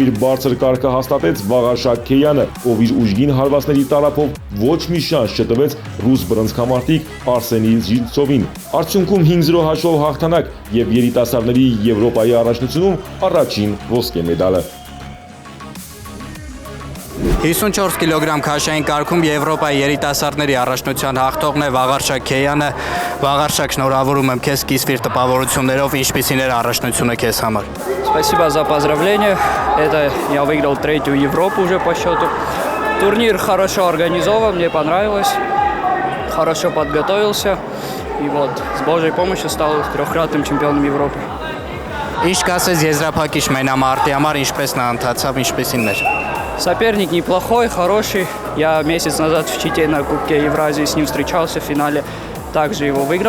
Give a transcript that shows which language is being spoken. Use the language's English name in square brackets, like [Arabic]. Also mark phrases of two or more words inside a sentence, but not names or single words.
[Armenian] իր բարձր կարգը հաստատեց Վաղար Շաքեյանը, ով իր ուժգին հարվածների տարափով ոչ մի շանս չտվեց ռուս բռնցքամարտիկ Արսենի Զիլցովին։ Արդյունքում 5-0 հաշվով հաղթանակ եւ երիտասարդների Եվրոպայի առաջնությունում առաջին ոսկե մեդալը։ 54 կիլոգրամ քաշային կարգում Եվրոպայի երիտասարդների առաջնության հաղթողն է Վաղար Շաքեյանը։ Վաղար Շակ, շնորհավորում եմ քեզ կիսվիր տպավորություններով, ինչպիսին էր առաջնությունը քեզ համար։ [Russian] Спасибо за поздравления. Это я выиграл 3-ю Европу уже по счету. Турнир хорошо организован, мне понравилось. Хорошо подготовился. И вот с Божьей помощью стал 3-кратным чемпионом Европы. [Armenian] Ինչ կասես եզրափակիչ մենամարտի համար, ինչպես նա ընթացավ, ինչպիսին էր։ [Russian] Соперник неплохой, хороший. Я месяц назад в Чите на Кубке Евразии с ним встречался в финале. Также его выиграл.